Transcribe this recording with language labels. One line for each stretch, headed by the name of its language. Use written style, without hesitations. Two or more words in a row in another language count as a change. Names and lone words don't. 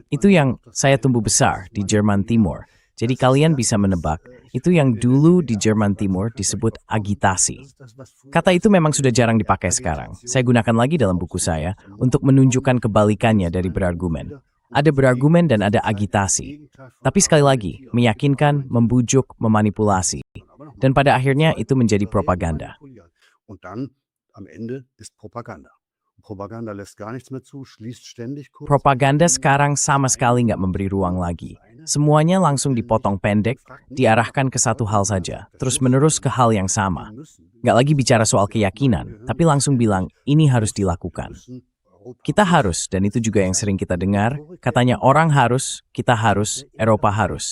Indonesian: Itu yang saya tumbuh besar di Jerman Timur. Jadi kalian bisa menebak, itu yang dulu di Jerman Timur disebut agitasi. Kata itu memang sudah jarang dipakai sekarang. Saya gunakan lagi dalam buku saya untuk menunjukkan kebalikannya dari berargumen. Ada berargumen dan ada agitasi. Tapi sekali lagi, meyakinkan, membujuk, memanipulasi. Dan pada akhirnya itu menjadi propaganda.
German: Und dann, am Ende ist Propaganda. Propaganda lässt gar nichts mehr zu, schließt ständig kurz.
Indonesian: Propaganda sekarang sama sekali nggak memberi ruang lagi. Semuanya langsung dipotong pendek, diarahkan ke satu hal saja, terus menerus ke hal yang sama. Nggak lagi bicara soal keyakinan, tapi langsung bilang, ini harus dilakukan. Kita harus, dan itu juga yang sering kita dengar, katanya orang harus, kita harus, Eropa harus.